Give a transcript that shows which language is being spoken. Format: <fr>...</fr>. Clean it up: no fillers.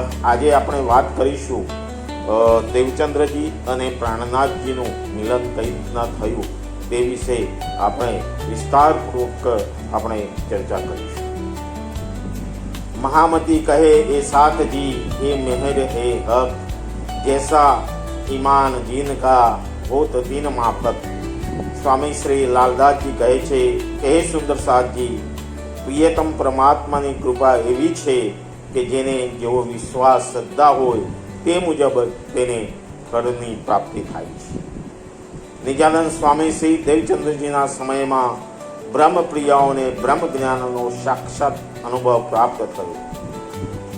<gu>આજે આપણે વાત કરીશું દેવચંદ્રજી અને પ્રાણનાથજીનું મિલન કઈ રીતના થયું તે વિશે આપણે વિસ્તારપૂર્વક આપણે ચર્ચા કરીશું।</gu> <hi>महामती कहे ए साथ जी ए मेहर ए हक, जैसा ईमान जीन का होत दीन माफक।</hi> <gu>स्वामी श्री लालदास जी कहे छे કે હે સુંદર સાથજી, પ્રિયતમ પરમાત્માની કૃપા એવી છે કે જેને જેવો વિશ્વાસ શ્રદ્ધા હોય તે મુજબ તેને ફળની પ્રાપ્તિ થાય છે। નિજાનંદ સ્વામી શ્રી દેવચંદ્રજીના સમયમાં બ્રહ્મપ્રિયાઓને બ્રહ્મ જ્ઞાનનો સાક્ષાત અનુભવ પ્રાપ્ત થયો।</gu>